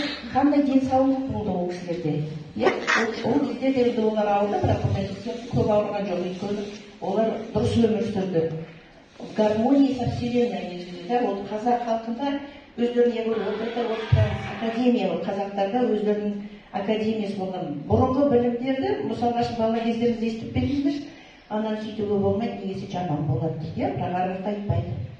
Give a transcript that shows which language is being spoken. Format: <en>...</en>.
<kk>Қандай денсаулық болды ол кісілерде. Ол кезде де олар ауырды, бірақ көп ауырған жоқ, өйткені олар дұрыс өмір сүрді.</kk> <ru>В гармонии со Вселенной.</ru> <kk>Вот қазақ халқында өздеріне академия, қазақтарда өздерінің академиясы болған. Бұрынғы білімдерді, мысалға бала кездеріңізде естіп бердіңіздер, ананы сөйтуге болмайды, негесі жаман болады дейді, бірақ арақта айтпайды.</kk>